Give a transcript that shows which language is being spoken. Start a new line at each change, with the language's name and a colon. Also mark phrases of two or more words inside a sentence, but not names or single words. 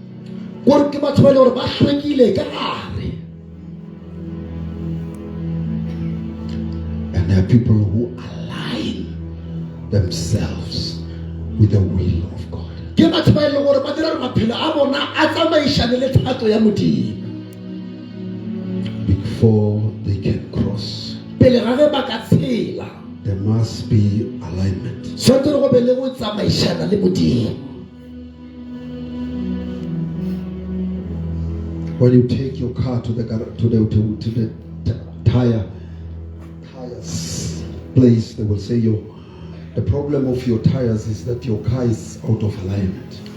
English: And there are people who align themselves with the will of God. Before they can cross. There must be alignment.
Tswana: Tshwanetse go be le go tsamaisana le Modimo.
English: When you take your car to the tires place, they will say the problem of your tires is that your car is out of alignment.